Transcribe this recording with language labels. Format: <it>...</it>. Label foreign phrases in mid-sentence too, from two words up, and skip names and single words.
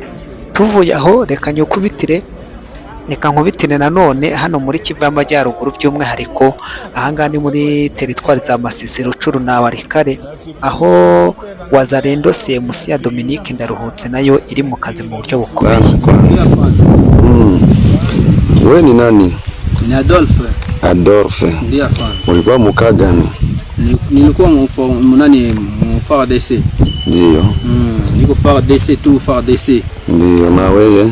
<rw>Tuvuye aho, reka nkubitire nanone hano muri Kivu y'Amajyaruguru, by'umwihariko ahangaha ni muri teritwari za Masisi, Rucuru na Warikare, aho Wazalendo CMC ya Dominique Ndaruhutse nayo iri mu kazi mu buryo bukomeye.</rw> <sw>Wewe ni nani? Ni Adolphe. Adolphe. Ndio afande. Ulikuwa mkaa gani? Nilikuwa mu FARDC. Ndio. Niko FARDC tu FARDC. Ndio. Na wewe?</sw>